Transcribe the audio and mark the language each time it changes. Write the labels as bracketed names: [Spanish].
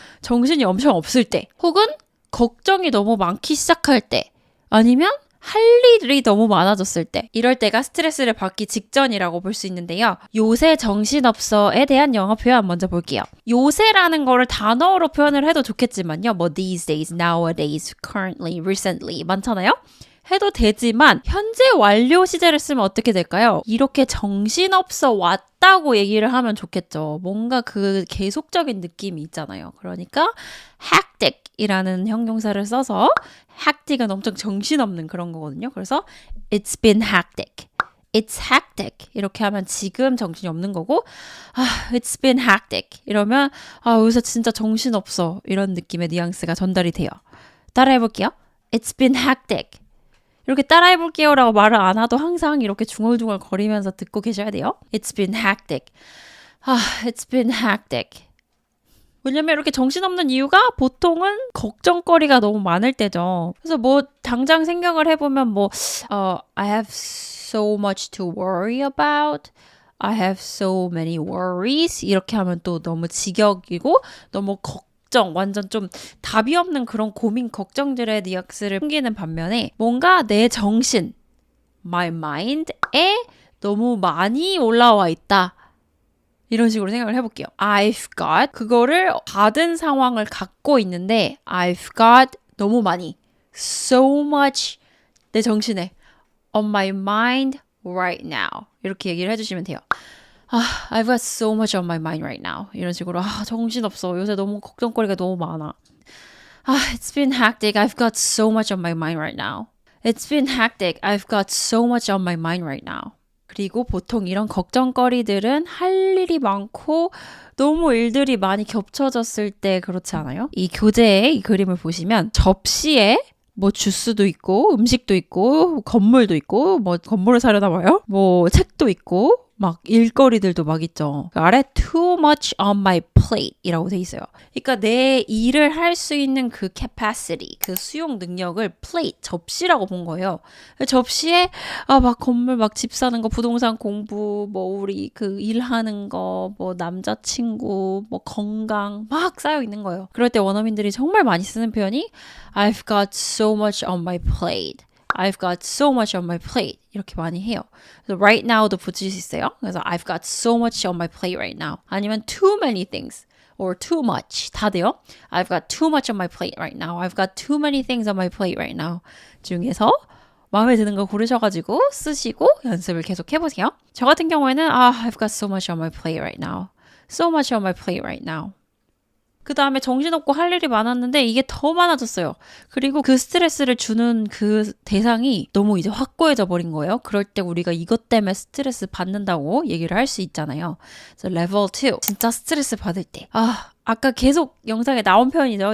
[Korean] 정신이 엄청 없을 때, 혹은 걱정이 너무 많기 시작할 때, 아니면 할 일이 너무 많아졌을 때, 이럴 때가 스트레스를 받기 직전이라고 볼 수 있는데요. 요새 정신없어에 대한 영어 표현 먼저 볼게요. 요새라는 거를 단어로 표현을 해도 좋겠지만요. [English] 뭐 these days, nowadays, currently, recently [Korean] 많잖아요. 해도 되지만 현재 완료 시제를 쓰면 어떻게 될까요? 이렇게 정신없어 왔다고 얘기를 하면 좋겠죠. 뭔가 그 계속적인 느낌이 있잖아요. 그러니까 hectic 이라는 형용사를 써서, hectic은 엄청 정신없는 그런 거거든요. [English] 그래서 it's been hectic. It's hectic. [Korean] 이렇게 하면 지금 정신이 없는 거고, [English] it's been hectic. [Korean] 이러면 요새 진짜 정신없어. 이런 느낌의 뉘앙스가 전달이 돼요. 따라해볼게요. [English] It's been hectic. [Korean] 이렇게 따라해볼게요 라고 말을 안 하도 항상 이렇게 중얼중얼 거리면서 듣고 계셔야 돼요. [English] It's been hectic. It's been hectic. [Korean] 왜냐면 이렇게 정신없는 이유가 보통은 걱정거리가 너무 많을 때죠. 그래서 뭐 당장 생각을 해보면 뭐 [English] I have so much to worry about. I have so many worries. [Korean] 이렇게 하면 또 너무 직역이고 너무 완전 좀 답이 없는 그런 고민, 걱정들의 뉘앙스를 풍기는 반면에 뭔가 내 정신, my mind에 너무 많이 올라와 있다. 이런 식으로 생각을 해볼게요. [English] I've got, [Korean] 그거를 받은 상황을 갖고 있는데 [English] I've got [Korean] 너무 많이, [English] so much [Korean] 내 정신에, [English] on my mind right now [Korean] 이렇게 얘기를 해주시면 돼요. [English] I've got so much on my mind right now. [Korean] 이런 식으로 정신없어. 요새 너무 걱정거리가 너무 많아. [English] It's been hectic. I've got so much on my mind right now. It's been hectic. I've got so much on my mind right now. [Korean] 그리고 보통 이런 걱정거리들은 할 일이 많고 너무 일들이 많이 겹쳐졌을 때 그렇지 않아요? 이 교재의 이 그림을 보시면 접시에 뭐 주스도 있고 음식도 있고 건물도 있고 뭐 건물을 사려나 봐요. 뭐 책도 있고 막 일거리들도 막 있죠. 그 아래 [English] too much on my plate [Korean] 이라고 돼 있어요. 그러니까 내 일을 할 수 있는 그 capacity, 그 수용 능력을 plate, 접시라고 본 거예요. 접시에 막 건물 막 집 사는 거, 부동산 공부, 뭐 우리 그 일하는 거, 뭐 남자친구, 뭐 건강 막 쌓여 있는 거예요. 그럴 때 원어민들이 정말 많이 쓰는 표현이 [English] I've got so much on my plate. I've got so much on my plate. [Korean] 이렇게 많이 해요. 그래서 right now도 붙일 수 있어요. 그래서 [English] I've got so much on my plate right now. [Korean] 아니면 [English] too many things or too much [Korean] 다 돼요. [English] I've got too much on my plate right now. I've got too many things on my plate right now. [Korean] 중에서 마음에 드는 거 고르셔가지고 쓰시고 연습을 계속 해보세요. 저 같은 경우에는 [English] I've got so much on my plate right now. So much on my plate right now. [Korean] 그 다음에 정신없고 할 일이 많았는데 이게 더 많아졌어요. 그리고 그 스트레스를 주는 그 대상이 너무 이제 확고해져 버린 거예요. 그럴 때 우리가 이것 때문에 스트레스 받는다고 얘기를 할 수 있잖아요. 그래서 레벨 2, 진짜 스트레스 받을 때. 아까 계속 영상에 나온 표현이죠.